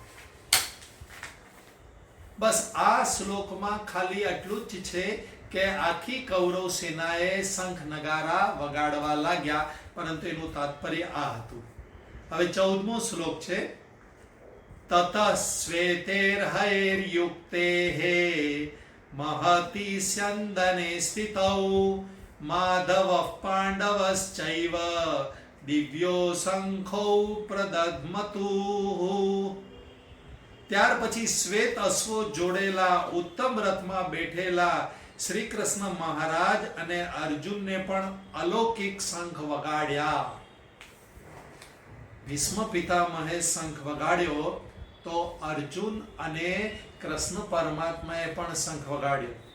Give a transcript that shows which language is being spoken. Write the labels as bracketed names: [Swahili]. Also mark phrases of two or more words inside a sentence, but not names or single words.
[Gujarati] બસ આ શ્લોકમાં ખાલી આટલું જ છે કે આખી કૌરવ સેનાએ શંખ નગારા વગાડવા લાગ્યા, પરંતુ એનું તાત્પર્ય આ હતું। હવે 14મો શ્લોક છે, [Sanskrit] તત શ્વેતૈર્હયૈર્યુક્તૈઃ महति स्यन्दने स्थितौ माधवः पाण्डवश्चैव दिव्यो शंखौ प्रदध्मतुः। [Gujarati] ત્યાર પછી શ્વેત અશ્વો જોડેલા ઉત્તમ રથમાં બેઠેલા શ્રી કૃષ્ણ મહારાજ અને અર્જુનને પણ અલૌકિક શંખ વગાડ્યા। ભીષ્મ પિતામહે શંખ વગાડ્યો તો અર્જુન અને કૃષ્ણ પરમાત્માએ પણ શંખ વગાડ્યો।